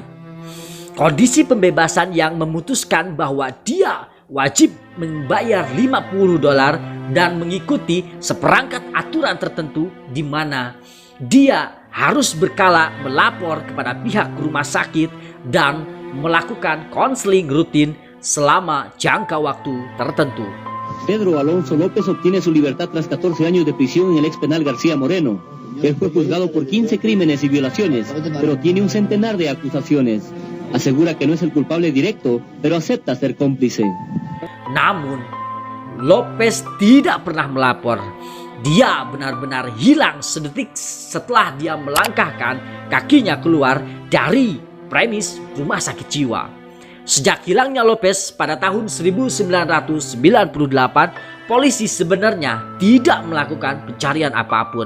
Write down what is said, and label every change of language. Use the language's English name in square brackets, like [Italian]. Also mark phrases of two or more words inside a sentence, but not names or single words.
[Indonesian] Kondisi pembebasan yang memutuskan bahwa dia wajib membayar $50 dan mengikuti seperangkat aturan tertentu di mana dia harus berkala melapor kepada pihak rumah sakit dan melakukan konseling rutin selama jangka waktu tertentu. [Spanish] Pedro Alonso López obtiene su libertad tras 14 años de prisión en el ex penal García Moreno. Él fue juzgado por 15 crímenes y violaciones, pero tiene un centenar de acusaciones. Asegura que no es el culpable directo, pero acepta ser cómplice. [Indonesian] Namun, Lopez tidak pernah melapor. Dia benar-benar hilang sedetik setelah dia melangkahkan kakinya keluar dari premis rumah sakit jiwa. Sejak hilangnya Lopez pada tahun 1998, polisi sebenarnya tidak melakukan pencarian apapun.